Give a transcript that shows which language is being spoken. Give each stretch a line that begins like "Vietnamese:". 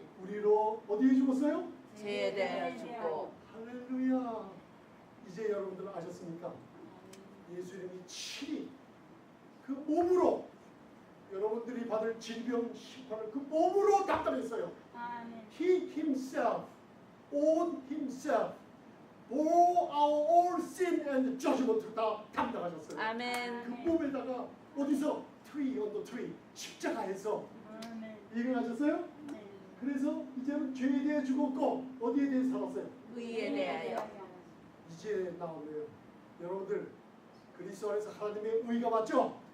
Korean: 우리로 어디에 죽었어요? 죄에 대하여 죽고. 할렐루야. 이제 여러분들 아셨습니까? 예수님이 친히 그 몸으로 여러분들이 받을 질병 심판을 그 몸으로 담당했어요.
English: He himself, on himself, bore our all sin and judgment
Korean: 다 담당하셨어요. 아멘. 그 몸에다가 어디서
English: tree on the tree
Korean: 십자가에서 이해하셨어요? 그래서 이제는 죄에 대해 죽었고 어디에 대해 살았어요? 의에 대하여. 이제 나오네요. 여러분들 그리스도 안에서 하나님의 의가 맞죠?